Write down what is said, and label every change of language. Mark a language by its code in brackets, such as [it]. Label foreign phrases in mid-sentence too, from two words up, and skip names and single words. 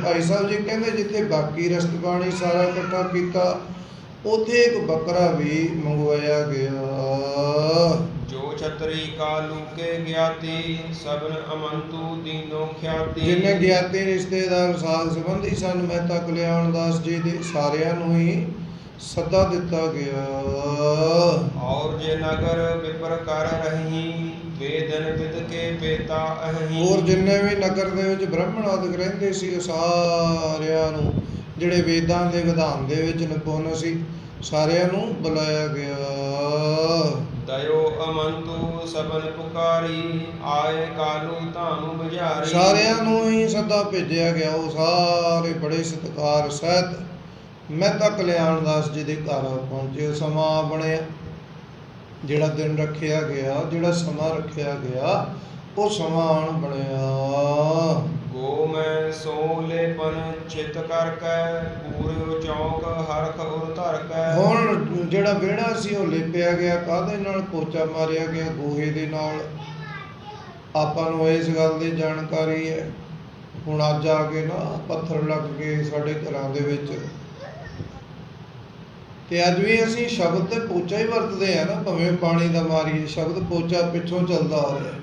[pa] ਭਾਈ ਸਾਹਿਬ ਜੀ ਕਹਿੰਦੇ ਜਿੱਥੇ ਬਾਕੀ ਰਸਤ ਪਾਣੀ ਸਾਰਾ ਇਕੱਠਾ ਕੀਤਾ ਉੱਥੇ ਇੱਕ ਬੱਕਰਾ ਵੀ ਮੰਗਵਾਇਆ ਗਿਆ। [bra] ਜੋ ਛਤਰੀ ਕਾਲੂ ਕੇ ਗਿਆਤੀ ਸਭਨ ਅਮੰਤੂ ਦੀਨੋ ਖਿਆਤੀ। [pa] ਜਿੰਨੇ ਗਿਆਤੀ ਰਿਸ਼ਤੇਦਾਰ ਸਾਧ ਸੰਬੰਧੀ ਸਨ ਮਹਿਤਾ ਕਲਿਆਣਦਾਸ ਜੀ ਦੇ ਸਾਰਿਆਂ ਨੂੰ ਹੀ ਸੱਦਾ ਦਿੱਤਾ ਗਿਆ। [bra] और जे नगर विपर कर रही वेदन विद के बेता अहि। [pa] ਹੋਰ ਜਿੰਨੇ ਵੀ ਨਗਰ ਦੇ ਵਿੱਚ ਬ੍ਰਾਹਮਣ ਆਦਿਕ ਰਹਿੰਦੇ ਸੀ ਉਹ ਸਾਰਿਆਂ ਨੂੰ, ਜਿਹੜੇ ਵੇਦਾਂ ਦੇ ਵਿਧਾਨ ਦੇ ਵਿੱਚ ਨਿਪੁੰਨ ਸੀ, ਸਾਰਿਆਂ ਨੂੰ ਬੁਲਾਇਆ ਗਿਆ। [bra] दयो अमंतु सबन पुकारी आए कालू धानु बजारी। [pa] ਸਾਰਿਆਂ ਨੂੰ ਹੀ ਸੱਦਾ ਭੇਜਿਆ ਗਿਆ। ਉਹ ਸਾਰੇ ਬੜੇ ਸਤਿਕਾਰ ਸਹਿਤ ਮਹਿਤਾ ਕਲਿਆਣ ਦਾਸ ਜੀ ਦੇ ਘਰ ਪਹੁੰਚੇ। ਸਮਾਂ ਬਣਿਆ, ਜਿਹੜਾ ਦਿਨ ਰੱਖਿਆ ਗਿਆ, ਜਿਹੜਾ ਸਮਾਂ ਰੱਖਿਆ ਗਿਆ, ਉਹ ਸਮਾਂ ਆਣ ਬਣਿਆ। [bra] गो मैं सो लेपन चित करके पूरे चौक हरख उर धर के। [pa] ਹੁਣ ਜਿਹੜਾ ਵਿਹੜਾ ਸੀ ਉਹ ਲੇਪਿਆ ਗਿਆ। ਕਾਹਦੇ ਨਾਲ? ਪੋਚਾ ਮਾਰਿਆ ਗਿਆ, ਗੋਹੇ ਦੇ ਨਾਲ। ਆਪਾਂ ਨੂੰ ਇਸ ਗੱਲ ਦੀ ਜਾਣਕਾਰੀ ਹੈ। ਹੁਣ ਅੱਜ ਆ ਕੇ ਨਾ ਪੱਥਰ ਲੱਗ ਗਏ ਸਾਡੇ ਘਰਾਂ ਦੇ ਵਿੱਚ, ਤੇ ਅੱਜ ਵੀ ਅਸੀਂ ਸ਼ਬਦ ਤੇ ਪੋਚਾ ਹੀ ਵਰਤਦੇ ਆ ਨਾ, ਭਾਵੇਂ ਪਾਣੀ ਦਾ ਮਾਰੀਏ, ਸ਼ਬਦ ਪੋਚਾ ਪਿੱਛੋਂ ਚੱਲਦਾ ਆ ਰਿਹਾ।